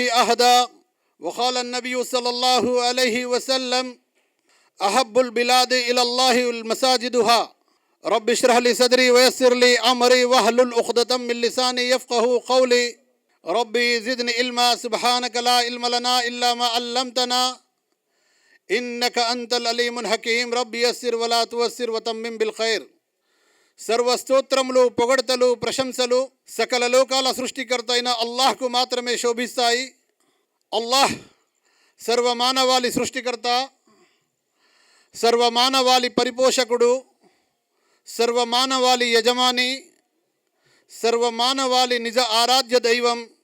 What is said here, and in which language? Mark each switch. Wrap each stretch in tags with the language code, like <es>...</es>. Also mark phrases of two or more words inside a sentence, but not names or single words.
<ar>أحدا وقال النبي صلى الله عليه وسلم أحب البلاد إلى الله المساجدها رب اشرح لي صدري ويسر لي أمري واحلل عقدة من لساني يفقهوا قولي ربي زدني علما سبحانك لا علم لنا إلا ما علمتنا إنك أنت العليم الحكيم ربي يسر ولا توسر وتمم بالخير.</ar> <te>సర్వస్తోత్రములు పొగడతలు ప్రశంసలు సకల లోకాల సృష్టికర్త అయిన అల్లాహ్కు మాత్రమే శోభిస్తాయి. అల్లాహ్ సర్వమానవాళి సృష్టికర్త, సర్వమానవాళి పరిపోషకుడు, సర్వమానవాళి యజమాని, సర్వమానవాళి నిజ ఆరాధ్య దైవం.</te>